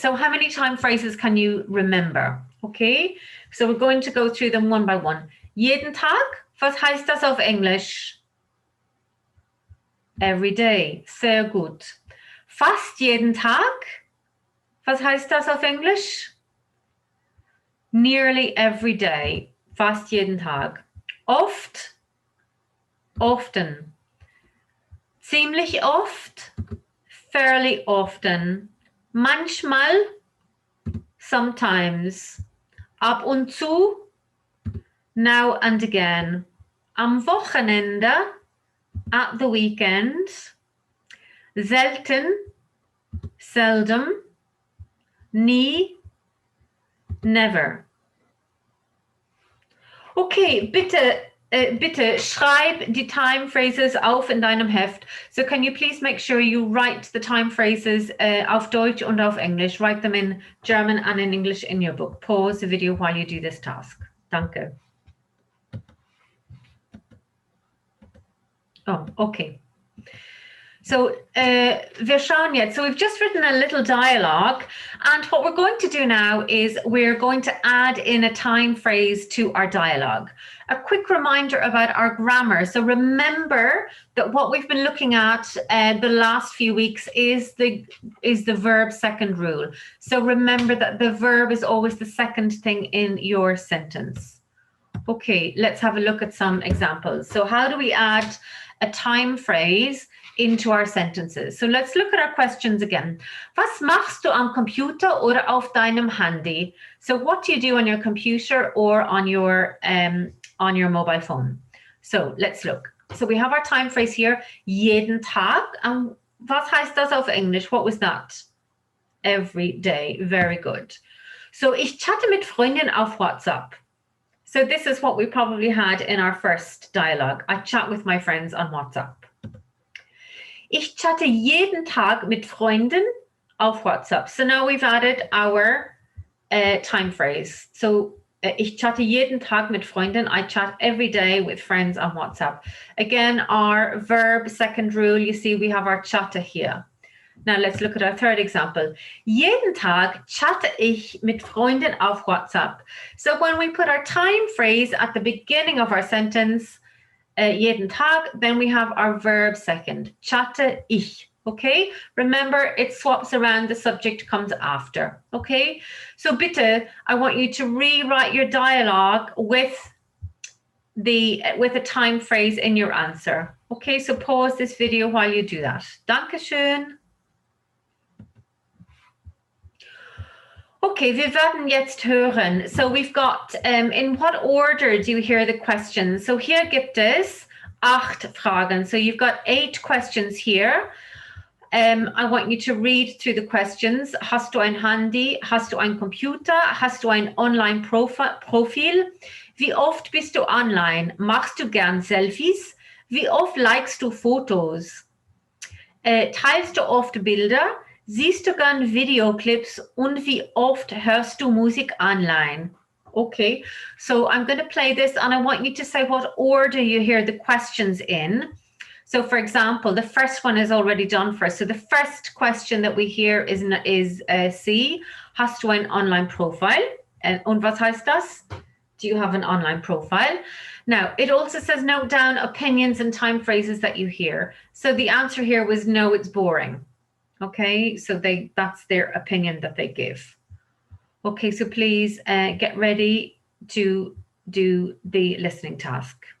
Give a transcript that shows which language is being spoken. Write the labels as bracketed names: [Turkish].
[English] So how many time phrases can you remember? Okay, so we're going to go through them one by one. [German] Jeden Tag, was heißt das auf Englisch? [English] Every day, [German] sehr gut. Fast jeden Tag, was heißt das auf Englisch? [English] Nearly every day, [German] fast jeden Tag. [English] Oft, often. [German] Ziemlich oft, [English] fairly often. Manchmal, sometimes. [German] Ab und zu, [English] now and again. [German] Am Wochenende, [English] at the weekend. Selten, seldom. Nie, never. [German] Okay, bitte schreib die time phrases auf in deinem Heft. [English] So can you please make sure you write the time phrases [German] auf Deutsch und auf English. [English] Write them in German and in English in your book. Pause the video while you do this task. Danke. [German] Oh, okay. So wir schauen jetzt. [English] So we've just written a little dialogue, and what we're going to do now is we're going to add in a time phrase to our dialogue. A quick reminder about our grammar. So remember that what we've been looking at the last few weeks is the verb second rule. So remember that the verb is always the second thing in your sentence. Okay, let's have a look at some examples. So how do we add a time phrase into our sentences? So let's look at our questions again. [German] Was machst du am Computer oder auf deinem Handy? [English] So what do you do on your computer or on your mobile phone? So let's look. So we have our time phrase here, jeden Tag. And [German] was heißt das auf Englisch? [English] What was that? Every day. Very good. [German] So ich chatte mit Freunden auf WhatsApp. [English] So this is what we probably had in our first dialogue. I chat with my friends on WhatsApp. [German] Ich chatte jeden Tag mit Freunden auf WhatsApp. [English] So now we've added our time phrase. [German] So ich chatte jeden Tag mit Freunden. [English] I chat every day with friends on WhatsApp. Again, our verb second rule, you see we have our chatte here. Now let's look at our third example. [German] Jeden Tag chatte ich mit Freunden auf WhatsApp. [English] So when we put our time phrase at the beginning of our sentence, jeden Tag, then we have our verb second, [German] chatte ich. [English] Okay, remember it swaps around, the subject comes after. Okay, so bitte, I want you to rewrite your dialogue with a time phrase in your answer. Okay, so pause this video while you do that. [German] Dankeschön. Okay, wir werden jetzt hören. [English] So we've got, in what order do you hear the questions? So [German] hier gibt es 8 Fragen. [English] So you've got 8 questions here. I want you to read through the questions. [German] Hast du ein Handy? Hast du ein Computer? Hast du ein Online-Profil? Wie oft bist du online? Machst du gern Selfies? Wie oft likest du Fotos? Teilst du oft Bilder? Siehst du gern Videoclips und wie oft hörst du Musik online? [English] Okay, so I'm going to play this and I want you to say what order you hear the questions in. So for example, the first one is already done for us. So the first question that we hear is C. [German] Hast du ein Online-Profil? Und was heißt das? [English] Do you have an online profile? Now, it also says note down opinions and time phrases that you hear. So the answer here was no, it's boring. Okay, so that's their opinion that they give. Okay, so please get ready to do the listening task.